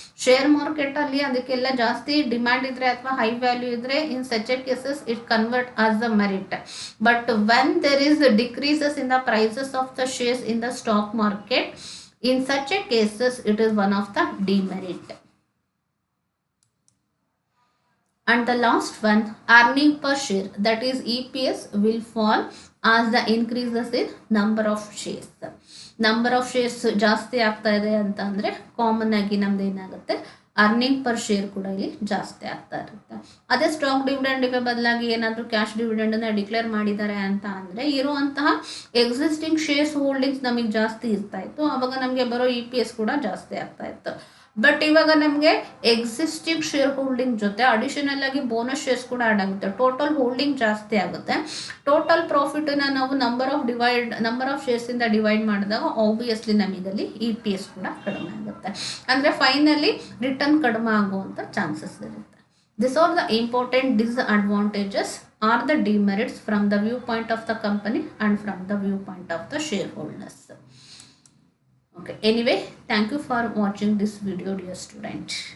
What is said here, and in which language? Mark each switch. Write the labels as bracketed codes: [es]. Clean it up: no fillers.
[kn] Share ಮಾರ್ಕೆಟಲ್ಲಿ ಅದಕ್ಕೆಲ್ಲ ಜಾಸ್ತಿ ಡಿಮ್ಯಾಂಡ್ ಇದ್ದರೆ ಅಥವಾ ಹೈ ವ್ಯಾಲ್ಯೂ ಇದ್ದರೆ in such A cases it convert as the merit. [en] But when there is decreases in the prices of the shares in the stock market, in such a cases it is one of the demerit. And the last one, earning per share, that is EPS, will fall as the increases in number of shares. [kn] Number of shares ಜಾಸ್ತಿ ಆಗ್ತಾ ಇದೆ ಅಂತ ಅಂದರೆ common ಆಗಿ ನಮ್ದು ಏನಾಗುತ್ತೆ, earning per share ಕೂಡ ಇಲ್ಲಿ ಜಾಸ್ತಿ ಆಗ್ತಾ ಇರುತ್ತೆ. ಅದೇ ಸ್ಟಾಕ್ ಡಿವಿಡೆಂಡ್ಗೆ ಬದಲಾಗಿ ಏನಾದರೂ ಕ್ಯಾಶ್ ಡಿವಿಡೆಂಡನ್ನು ಡಿಕ್ಲೇರ್ ಮಾಡಿದ್ದಾರೆ ಅಂತ ಅಂದರೆ ಇರುವಂತಹ ಎಕ್ಸಿಸ್ಟಿಂಗ್ ಶೇರ್ಸ್ ಹೋಲ್ಡಿಂಗ್ಸ್ ನಮಗೆ ಜಾಸ್ತಿ ಇರ್ತಾ ಇತ್ತು, ಆವಾಗ ನಮಗೆ ಬರೋ EPS ಕೂಡ ಜಾಸ್ತಿ ಆಗ್ತಾ ಇತ್ತು. ಬಟ್ ಇವಾಗ ನಮಗೆ ಎಕ್ಸಿಸ್ಟಿಂಗ್ ಶೇರ್ ಹೋಲ್ಡಿಂಗ್ ಜೊತೆ ಅಡಿಷನಲ್ ಆಗಿ ಬೋನಸ್ ಶೇರ್ಸ್ ಕೂಡ ಆ್ಯಡ್ ಆಗುತ್ತೆ, ಟೋಟಲ್ ಹೋಲ್ಡಿಂಗ್ ಜಾಸ್ತಿ ಆಗುತ್ತೆ. ಟೋಟಲ್ ಪ್ರಾಫಿಟನ್ನು ನಾವು ನಂಬರ್ ಆಫ್ ಶೇರ್ಸಿಂದ ಡಿವೈಡ್ ಮಾಡಿದಾಗ ಆಬ್ವಿಯಸ್ಲಿ ನಮಗಲ್ಲಿ EPS ಕೂಡ ಕಡಿಮೆ ಆಗುತ್ತೆ. ಅಂದರೆ ಫೈನಲಿ ರಿಟರ್ನ್ ಕಡಿಮೆ ಆಗುವಂಥ ಚಾನ್ಸಸ್ ಇರುತ್ತೆ. [en] These are the important disadvantages or the demerits from the viewpoint of the company and from the viewpoint of the shareholders. Okay, anyway, thank you for watching this video, dear student.